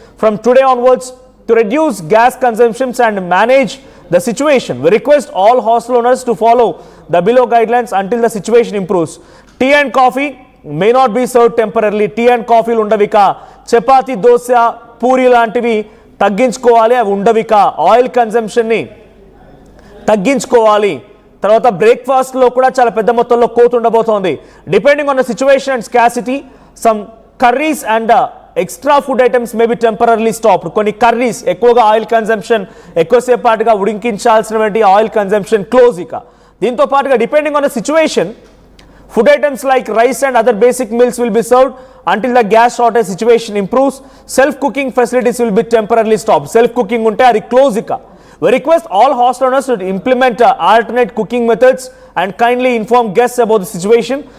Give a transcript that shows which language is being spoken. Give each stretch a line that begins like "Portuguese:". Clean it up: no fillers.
English: From today onwards, to reduce gas consumptions and manage the situation, we request all hostel owners to follow the below guidelines until the situation improves. Tea and coffee may not be served temporarily.
Telugu: Tea and కాఫీలు ఉండవిక. చపాతీ, దోశ, పూరి లాంటివి తగ్గించుకోవాలి, అవి ఉండవిక. Oil కన్జంప్షన్ని తగ్గించుకోవాలి. తర్వాత బ్రేక్ఫాస్ట్లో కూడా చాలా పెద్ద మొత్తంలో కోత ఉండబోతోంది.
English: Depending on the situation and scarcity, some curries and extra food items may be temporarily stopped.
Telugu: కొన్ని కర్రీస్, ఎక్కువగా ఆయిల్ కన్జంప్షన్, ఎక్కువసేపు పాటుగా ఉడికించాల్సినటువంటి ఆయిల్ కన్జంప్షన్ క్లోజ్ ఇక. దీంతో పాటుగా
English: Depending on the situation, food items like rice and other basic meals will be served until the gas shortage situation improves. Self-cooking facilities will be temporarily stopped. Self-cooking
Telugu: unte adi close ika.
English: We request all hostel owners to implement alternate cooking methods and kindly inform guests about the situation.